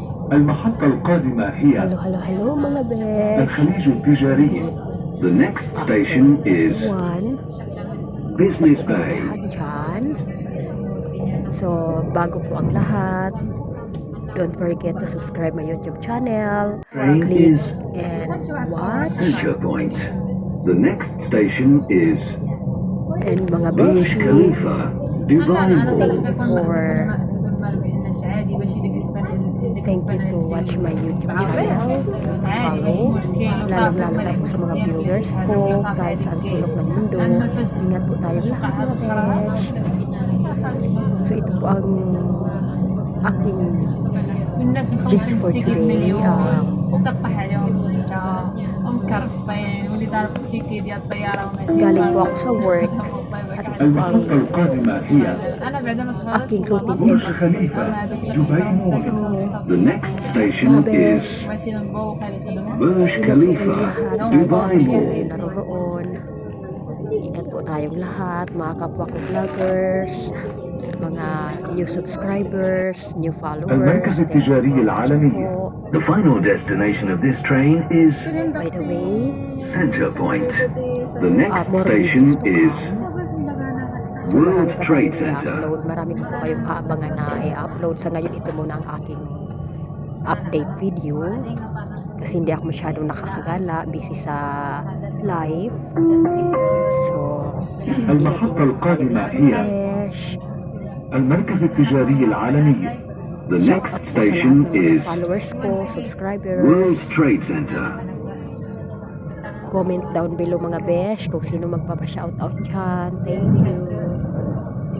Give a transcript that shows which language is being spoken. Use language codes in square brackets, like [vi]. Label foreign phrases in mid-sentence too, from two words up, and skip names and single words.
[ar] المحطة القادمة هي [tl] Hello mga besh. [ar] الخليج التجاري. [en] The next station is Business Bay. [tl] Lahat dyan. So, bago po ang lahat, [en] don't forget to subscribe my YouTube channel. Train Click is and watch. Center Point. The next station is [tl] And mga [en] Burj [tl] besh, [en] Khalifa, Dubai Mall. thank you to watch my YouTube channel. Follow. [tl] Lalong-lalo na po sa mga viewers ko kahit saan sulok ng mundo. Ingat po tayong lahat mga besh. So ito po ang aking video [en] for today. [ar] وقطع عليهم الشتاء ومكرفين واللي ضارب التيكي ديال الطياره وماشي [tl] Galing po ako sa work at ito po ang [ar] المحطة القادمة هي انا بعدا ما تفرجتش [tl] aking routine [ar] برج [tl] every [ar] خليفة, Dubai Mall. [tl] So, [en] The next station [tl] mga [en] is [tl] besh, [ar] ماشي نبوق هذه [en] Burj [tl] ingat po [en] Khalifa, [tl] kayong lahat. [en] Dubai [tl] Kahit [en] Mall. [tl] kayo naroroon. Ingat po tayong lahat, mga kapwa ko vloggers, mga [en] new subscribers, new followers. [ar] المركز التجاري العالمي. [en] The final destination of this train is By the way, Center Point. The next more station [tl] videos po [en] is [tl] so marami [en] World [tl] pa [en] Trade [tl] tayong [en] Center. [tl] i-upload. Marami pa po kayong aabangan na i-upload. Sa ngayon, ito muna ang aking update video. Kasi hindi ako masyadong nakakagala, busy sa live. So, [ar] المحطة القادمة هي [tl] besh. [ar] المركز التجاري العالمي. [en] The Shout next out [tl] po sa lahat [en] station [tl] ng mga [en] is [tl] followers ko, [en] World [tl] subscribers. [en] Trade Center. Comment down below [tl] mga besh kung sino magpapa-shoutout dyan. [en] Thank you.